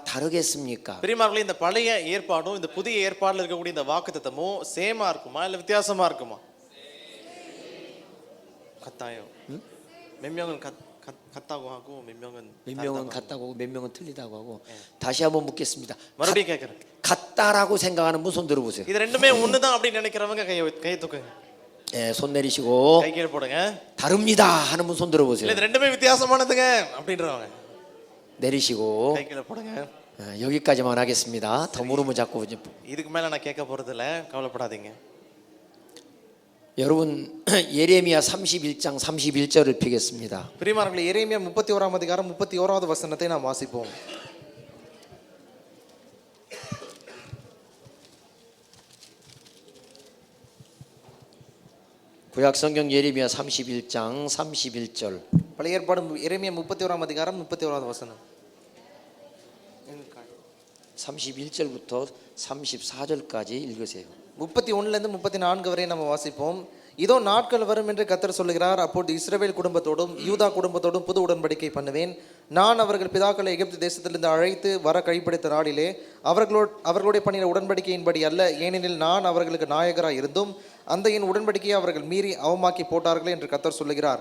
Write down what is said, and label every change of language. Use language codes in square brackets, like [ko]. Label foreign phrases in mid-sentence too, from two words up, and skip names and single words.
[ko] 다르겠습니까? [ta] பிரியமானவர்களே இந்த பழைய ஏற்பாடும் இந்த புதிய ஏற்பாடுல இருக்கக்கூடிய இந்த வாக்குத்தத்தமும் சேமா இருக்குமா இல்ல வித்தியாசமா இருக்குமா? [ko] 같아요. 몇 명은 같다고 하고 몇 명은 같다고 하고 몇 명은 틀리다고 하고 다시 한번 묻겠습니다. [ta] மறுபடியும் கேட்கிறேன். [ko] 같다라고 생각하는 분 손 들어보세요. [ta] இது ரெண்டுமே ஒண்ணுதான் அப்படின்னு நினைக்கிறவங்க கையை தூக்குங்க. [ko] 예, 손 내리시고 [ta] கை கீழே போடுங்க. [ko] 다릅니다 하는 분 손 들어보세요. [ta] இல்ல இது ரெண்டுமே வித்தியாசமானதுங்க அப்படின்றவங்க [ko] 내리시고 [ta] கை கீழே போடுங்க. [ko] 여기까지만 하겠습니다. 더 물으면 자꾸 이제 [ta] இதுக்கு மேல நான் கேட்க போறது இல்ல, கவலைப்படாதீங்க. [ko] 여러분 예레미야 31장 31절을 펴겠습니다. [ta] பிரியமானவர்களே எரேமியா 31ஆம் அதிகாரம் 31வது வசனத்தை நாம் வாசிப்போம். [ko] 구약 성경 예레미야 31장 31절. [ta] பழைய ஏற்பாடு எரேமியா 31ஆம் அதிகாரம் 31வது வசனம். [ko] 31절부터 34절까지 읽으세요. [ta] 31லேருந்து 34 வரை நம்ம வாசிப்போம். இதோ நாட்கள் வரும் என்று கர்த்தர் சொல்லுகிறார். அப்பொழுது இஸ்ரவேல் குடும்பத்தோடும் யூதா குடும்பத்தோடும் புது உடன்படிக்கை பண்ணுவேன். நான் அவர்கள் பிதாக்களை எகிப்து தேசத்திலிருந்து அழைத்து வர கழிப்பிடித்த நாளிலே அவர்களுடைய பண்ணின உடன்படிக்கையின்படி அல்ல, ஏனெனில் நான் அவர்களுக்கு நாயகராக இருந்தும் அந்த என் உடன்படிக்கையை அவர்கள் மீறி அவமாக்கி போட்டார்களே என்று கர்த்தர் சொல்லுகிறார்.